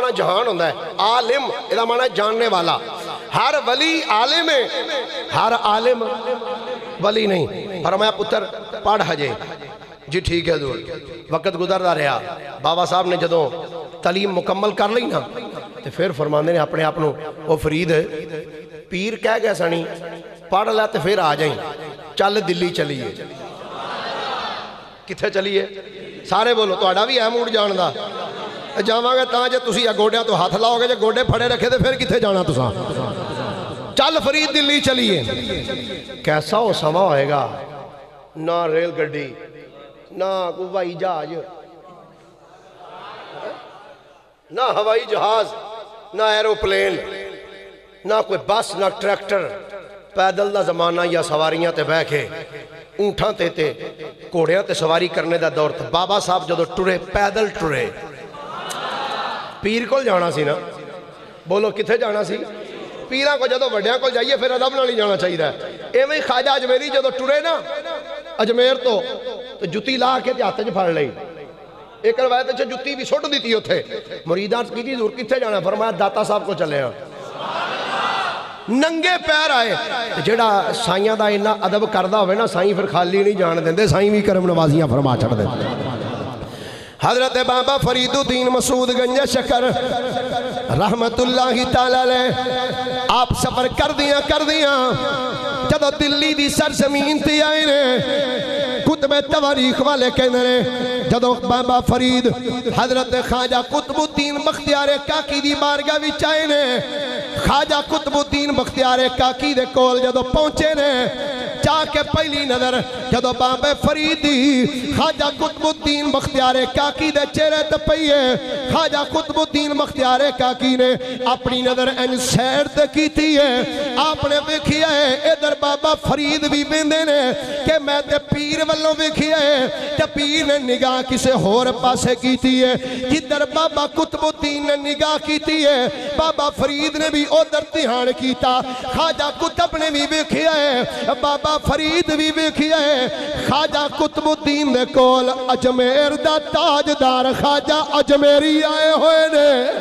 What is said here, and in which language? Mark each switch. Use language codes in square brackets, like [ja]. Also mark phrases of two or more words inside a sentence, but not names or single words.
[pa] معنی جہان ہوندہ ہے عالم دا معنی جاننے والا ہر ولی عالم ہے ہر عالم ولی نہیں فرمایا پتر پڑھ ہجے جی ٹھیک ہے حضور وقت گزردا رہا بابا صاحب نے جدوں تعلیم مکمل کر لی نا تو پھر فرماندے نے اپنے آپ وہ فرید پیر کہہ گیا سنی پڑھ لے تو پھر آ جائیں چل دلی چلیے کتھے چلیے سارے بولو تہاڈا بھی ہے موڈ جان دا جاواں گے تاں جے تسی گوڈیاں تو ہاتھ لاؤ گے جے گوڈے پھڑے رکھے تے پھر کتھے جانا تساں چل فرید دلی چلیے کیسا وہ سما ہوئے گا نہ ریل گڈی نہ ہوائی جہاز نہ ہوائی جہاز نہ ایروپلین نہ کوئی بس نہ ٹریکٹر پیدل دا زمانہ یا سواریاں تے بہ کے اونٹھاں تے کوڑیاں تے سواری کرنے دا دور تھا بابا صاحب جدو ٹرے پیدل ٹرے پیر کو جانا سی نا بولو کتھے جانا سی پیراں کو جدو وڈیاں کو جائیے پھر ادب نال ہی جانا چاہیے ایویں خواجہ اجمیری جدو ٹرے نا اجمیر تو جتی لا کے ہاتھ وچ پھڑ لئی ایک روایت وچ جتی بھی سٹ دیتی اوتھے مریداں کی جی حضور کتھے جانا فرمایا داتا صاحب کو چلے ہاں ننگے پیر آئے جڑا سائیاں دا انہا ادب کردہ ہوئے نا سائیں پھر خالی نہیں جان دیں دے سائیں بھی کرم نوازیاں فرما چھڑ دیں حضرت بابا فرید الدین مسعود گنج شکر رحمت اللہ تعالیٰ لے آپ سفر کر دیا جدو دلی دی سرزمین تی آئے نے کتب تواریخ والے کہنے نے جدو بابا فرید حضرت خواجہ قطب الدین بختیار کاکی دی بارگاہ وچ آئے نے خواجہ قطب الدین بختیار کاکی دے کول جدو پہنچے نے چاہ کے پہلی نظر جدو بابا فرید دی خواجہ قطب الدین بختیار کاکی دے چہرے تے پئیے خواجہ قطب الدین بختیار کاکی نے اپنی نظر ان سیر تے کیتی ہے آپ نے ویکھیا ہے ادھر بابا فرید بھی بیندے نے کہ میں تے پیر والوں ویکھیا ہے تے پیر نے نگاہ کسے ہور پاسے کیتی ہے جدھر بابا قطب الدین نے نگاہ کیتی ہے بابا فرید نے بھی ادھر دھیان کیتا خواجہ قطب نے بھی ویکھیا ہے بابا فرید بھی ویکھیا ہے خواجہ قطب الدین دے کول اجمیر دا تاجدار خواجہ اجمیری آئے ہوئے نے